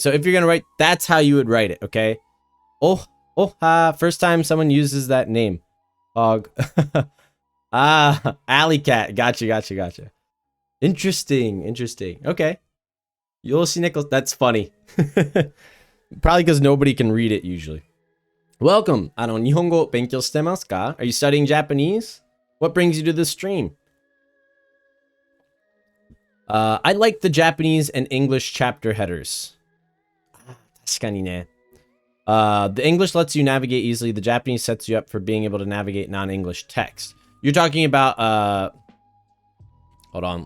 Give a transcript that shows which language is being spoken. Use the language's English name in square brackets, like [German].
[English] So, if you're going to write, that's how you would write it, okay? Oh, first time someone uses that name. Hog. Alley Cat. Gotcha. Interesting. Okay. Yoshi Nichols. That's funny. Probably because nobody can read it usually. Welcome. [Japanese] 日本語勉強してますか? [English] Are you studying Japanese? What brings you to this stream? I like the Japanese and English chapter headers. [Japanese] 確かにね. [English] The English lets you navigate easily. The Japanese sets you up for being able to navigate non-English text. You're talking about, hold on.